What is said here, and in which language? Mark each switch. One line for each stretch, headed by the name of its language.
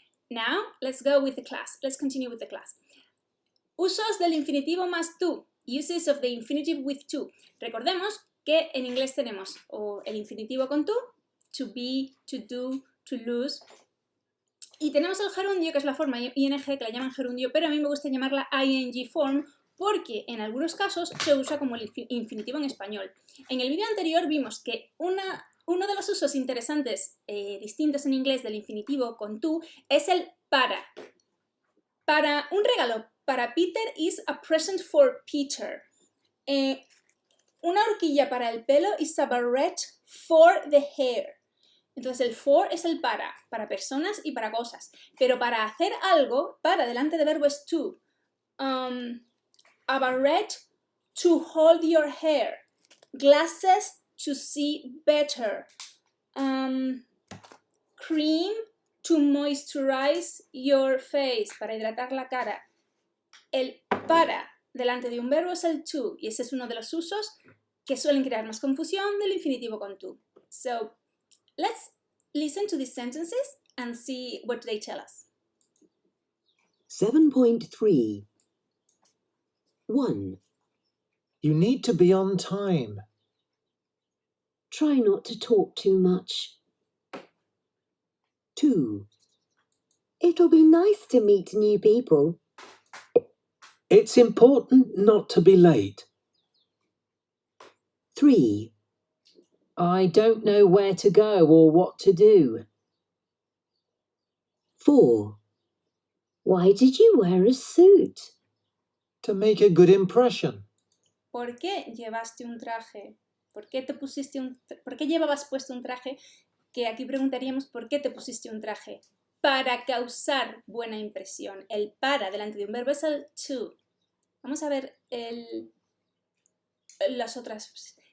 English: Now, let's go with the class. Let's continue with the class.
Spanish: Usos del infinitivo más to.
English: Uses of the infinitive with to.
Spanish: Recordemos que en inglés tenemos el infinitivo con
English: to be, to do, to lose.
Spanish: Y tenemos el gerundio, que es la forma ing, que la llaman gerundio, pero a mí me gusta llamarla ing form porque en algunos casos se usa como el infinitivo en español. En el vídeo anterior vimos que uno de los usos interesantes distintos en inglés del infinitivo con to es el para. Para un regalo para Peter
English: is a present for Peter.
Spanish: Una horquilla para el pelo
English: is a barrette for the hair.
Spanish: Entonces el for es el para personas y para cosas. Pero para hacer algo, para delante de verbo es to.
English: A barrette to hold your hair. Glasses to see better. Cream to moisturize your face,
Spanish: para hidratar la cara. El para delante de un verbo es el to, y ese es uno de los usos que suelen crear más confusión del infinitivo con to.
English: So, let's listen to these sentences and see what they tell us. 7.3 1. You need to be on time. Try not to talk too much. 2. It'll be nice to meet new people. It's important not to be late. 3. I don't know where to go or what to do. 4. Why did you wear a suit? To make a good impression.
Spanish: ¿Por qué llevaste un traje? ¿Por qué llevabas puesto un traje? Que aquí preguntaríamos ¿por qué te pusiste un traje? Para causar buena impresión. El para delante de un verbo es el to. Vamos a ver las otras.